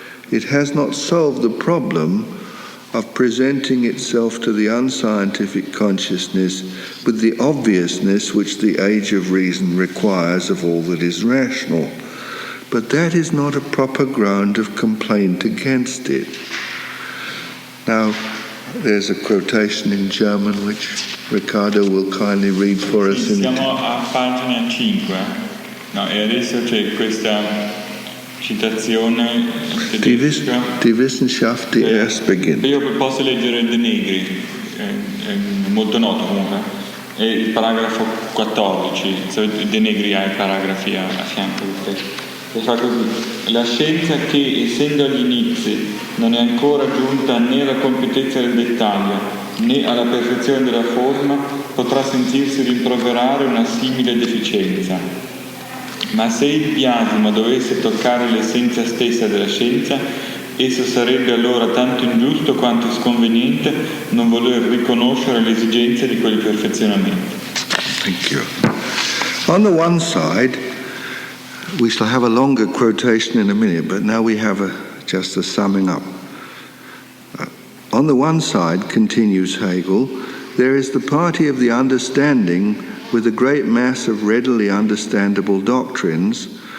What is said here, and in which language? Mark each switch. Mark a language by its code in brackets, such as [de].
[en] It has not solved the problem of presenting itself to the unscientific consciousness with the obviousness which the age of reason requires of all that is rational. But that is not a proper ground of complaint against it. Now, there's a quotation in German which Riccardo will kindly read for us. [it] Siamo a pagina 5, no, e adesso c'è questa citazione tedesca. [de] Die Wissenschaft, die erst beginnt. [it] Io posso leggere De Negri, è molto noto comunque, è il paragrafo 14, De Negri ha i paragrafi a fianco del testo. E fa così: la scienza che, essendo agli inizi, non è ancora giunta né alla compiutezza del dettaglio né alla perfezione della forma, potrà sentirsi rimproverare una simile deficienza. Ma se il biasimo dovesse toccare l'essenza stessa della scienza, esso sarebbe allora tanto ingiusto quanto sconveniente non voler riconoscere l'esigenza di quel perfezionamento. [en] Thank you. On the one side, we shall have a longer quotation in a minute, but now we have just a summing up. On the one side, continues Hegel, there is the party of the understanding with a great mass of readily understandable doctrines.